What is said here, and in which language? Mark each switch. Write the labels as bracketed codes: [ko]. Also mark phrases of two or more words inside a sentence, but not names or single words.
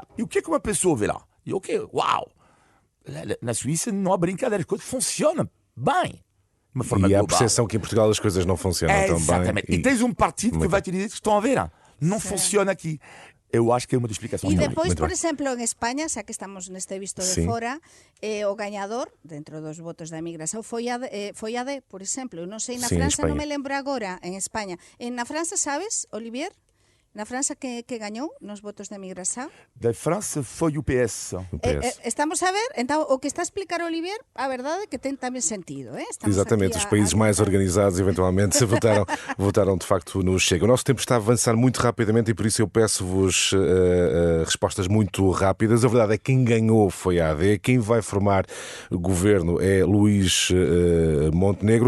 [pt] E o que é que uma pessoa vê lá? E uau! Na Suíça não há brincadeira, as coisas funcionam bem. E há a percepção que em Portugal as coisas não funcionam tão bem. Exatamente. E tens um partido que vai te dizer que estão a ver. Não funciona aqui. Eu acho que é uma das explicações. E depois, por exemplo, [gl] en España, xa que estamos neste visto de fora, o gañador, dentro dos votos da emigración, foi AD, por exemplo. Eu non sei, na França, non me lembro agora, en España. Na França, sabes, Olivier? Na França, que gañou nos votos da emigración? [pt] Da França foi o PS. Estamos a ver, então, o que está a explicar Olivier, a verdade é que tem também sentido. Exatamente, os países mais organizados eventualmente votaram de facto no Chega. O nosso tempo está a avançar muito rapidamente e por isso eu peço-vos respostas muito rápidas. A verdade é que quem ganhou foi a AD, quem vai formar o governo é Luís Montenegro.